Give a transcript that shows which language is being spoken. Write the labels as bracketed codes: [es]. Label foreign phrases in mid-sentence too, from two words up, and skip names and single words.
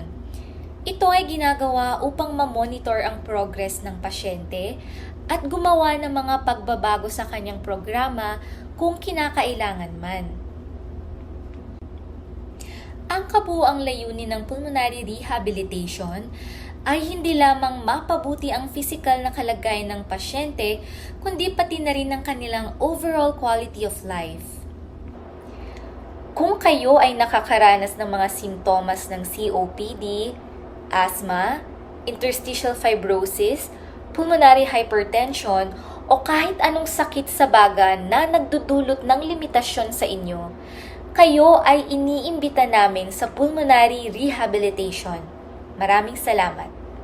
[tl] Ito ay ginagawa upang ma-monitor ang progress ng pasyente at gumawa ng mga pagbabago sa kanyang programa kung kinakailangan man. Ang kabuuang layunin ng [en] pulmonary rehabilitation [tl] ay hindi lamang mapabuti ang physical na kalagayan ng pasyente, kundi pati na rin ang kanilang [en] overall quality of life. [tl] Kung kayo ay nakakaranas ng mga sintomas ng [en] COPD, asthma, interstitial fibrosis, pulmonary hypertension, [tl] o kahit anong sakit sa baga na nagdudulot ng limitasyon sa inyo, kayo ay iniimbita namin sa [en] pulmonary rehabilitation. [tl] Maraming salamat.